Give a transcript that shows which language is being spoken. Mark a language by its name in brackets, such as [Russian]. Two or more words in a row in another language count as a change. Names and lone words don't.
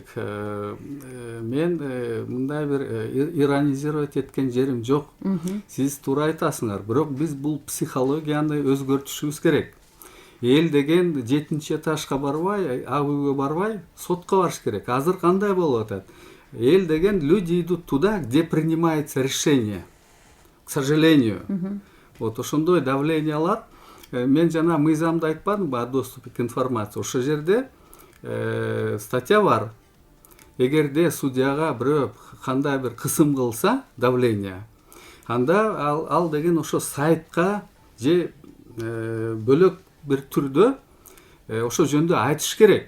[Kyrgyz] Мен мындай бир иронизировать эткен жерим жок. Сиз туура айтасыңар, бирок биз бул психологияны өзгөртүшүбүз керек. Эл деген 7-чи этажга барбай, АВГө барбай, сотко барыш керек. Азыр кандай болуп атат? Эл деген [Russian] люди идут туда, где принимается решение. К сожалению. Вот [Kyrgyz] ошондой давлениялар. Мен жана мыйзамды айтпадымбы, [Russian] о доступе к информации. [Kyrgyz] Ошол жерде статья бар. Эгерде судьяга бирөө кандай бир кысым кылса, давление, анда ал деген ошо сайтка же бөлөк бир түрдө ошо жөнүндө айтыш керек.